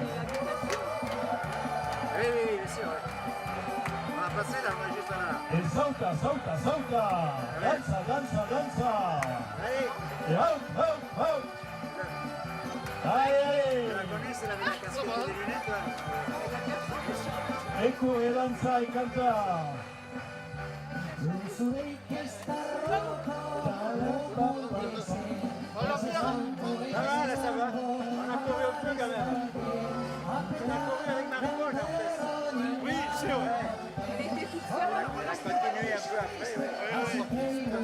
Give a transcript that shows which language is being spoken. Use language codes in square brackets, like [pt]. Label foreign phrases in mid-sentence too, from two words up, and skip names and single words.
[fr] Oui, bien sûr. On va passer là, on va juste là. [it] E San Sauta, sauta, sauta. Danza, danza, danza. [fr] Et hop, hop, hop. Allez, allez. Tu la connais, c'est la casquette et des lunettes là. [it] E corre, danza e canta. [fr] Ça va, là, ça va. On a couru un peu quand même. On a couru avec Marie-Paul en fait. Oui, c'est vrai. On a continué un peu après.